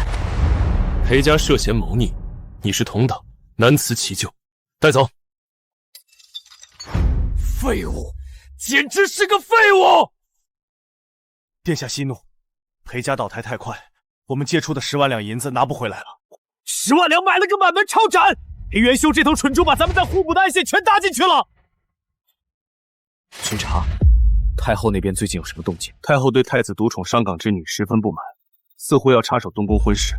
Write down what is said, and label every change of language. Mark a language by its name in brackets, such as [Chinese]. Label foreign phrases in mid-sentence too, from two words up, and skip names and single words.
[Chinese] 裴家涉嫌谋逆，你是同党，难辞其咎，带走。廢物，簡直是個廢物！殿下息怒，裴家倒台太快，我們借出的 10萬兩銀子拿不回來了。10萬兩買了個滿門抄斬！裴元修這頭蠢豬把咱們在戶部的暗線全搭進去了。巡查，太后那邊最近有什麼動靜？太后對太子獨寵上港之女十分不滿，似乎要插手東宮婚事。